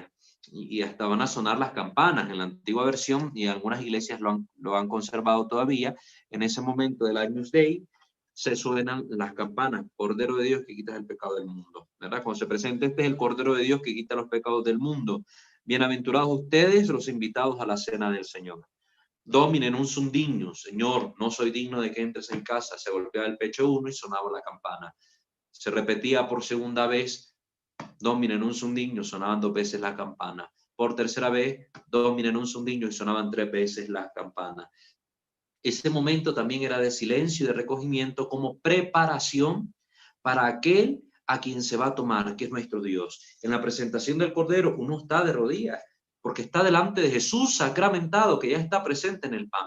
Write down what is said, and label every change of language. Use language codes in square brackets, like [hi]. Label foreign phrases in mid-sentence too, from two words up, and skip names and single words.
[es] Y hasta van a sonar las campanas en la antigua versión, y algunas iglesias lo han conservado todavía. En ese momento del Agnus Dei se suenan las campanas. Cordero de Dios que quitas el pecado del mundo, ¿verdad? Cuando se presenta, este es el Cordero de Dios que quita los pecados del mundo. Bienaventurados ustedes, los invitados a la cena del Señor. [la] Domine non sum dignus, [es] Señor, no soy digno de que entres en casa. Se golpeaba el pecho uno y sonaba la campana. Se repetía por segunda vez, [la] Domine non sum dignus, [es] sonaban 2 veces la campana. Por tercera vez, [la] Domine non sum dignus, [es] y sonaban 3 veces las campanas. Ese momento también era de silencio y de recogimiento como preparación para aquel a quien se va a tomar, que es nuestro Dios. En la presentación del Cordero uno está de rodillas, porque está delante de Jesús sacramentado, que ya está presente en el pan.